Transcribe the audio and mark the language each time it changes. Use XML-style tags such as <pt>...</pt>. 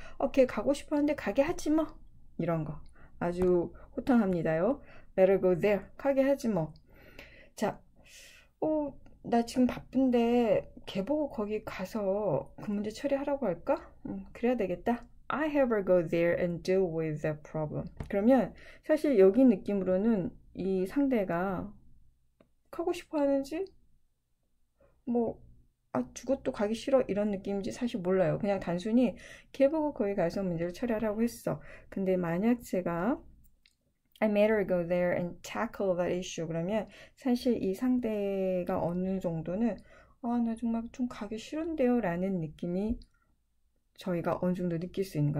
<ko>오케이, 가고 싶어 하는데 가게 하지 뭐. 이런 거. 아주 호탕합니다요.</ko> <en>let her go there.</en> <ko>가게 하지 뭐. 자, 나 지금 바쁜데 걔 보고 거기 가서 그 문제 처리하라고 할까? 그래야 되겠다.</ko> <en>I have her go there and deal with the problem.</en> <ko>그러면 사실 여기 느낌으로는 이 상대가 가고 싶어 하는지 뭐 죽어도 가기 싫어 이런 느낌인지 사실 몰라요. 그냥 단순히 걔 보고 거기 가서 문제를 처리하라고 했어. 근데 만약 제가</ko> <en>I made her go there and tackle that issue</en> <ko>그러면 사실 이 상대가 어느 정도는 나 정말 좀 가기 싫은데요 라는 느낌이 저희가 어느 정도 느낄 수 있는 거.</ko>